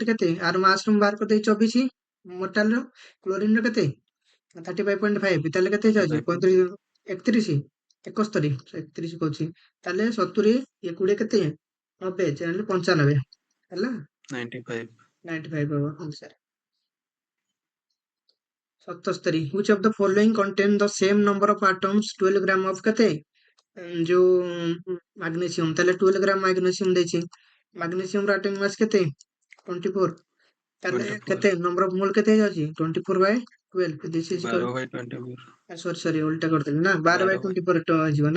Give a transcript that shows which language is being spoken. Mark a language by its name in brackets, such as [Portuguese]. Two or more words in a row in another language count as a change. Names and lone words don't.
[Odia] ୱେଟ କେତେ? ଆର ମାସ୍ ମୁଁ ବାହାର କରିଦେଇ 24 ମେଟାଲର। କ୍ଲୋରିନର କେତେ? 35.5 ତାହେଲେ କେତେ ହେଇଯାଉଛି? 35 31 71 31 କହୁଛି। ତାହେଲେ 70 ଇଏ 20 କେତେ? 90 ତାହେଲେ 95 ହେଲା। 95 95 ହବ ଆନ୍ସର। [English] 77 which of the following contain the same number of atoms 12 ଗ୍ରାମ of କେତେ? [Odia] ଯୋଉ ମାଗ୍ନେସିୟମ। ତାହେଲେ 12 ଗ୍ରାମ ମାଗ୍ନେସିୟମ ଦେଇଛି। ମାଗ୍ନେସିୟମର [English] atomic mass [Odia] କେତେ? 24 ତାହେଲେ 24 କେତେ [English] number of mole [Odia] କେତେ ହେଇଯାଉଛି? 24/12 [English] this is [Odia] 12/24 ସରି ଓଲଟା କରିଦେଲି ନା 12/24 ହେଇଯିବ ନା?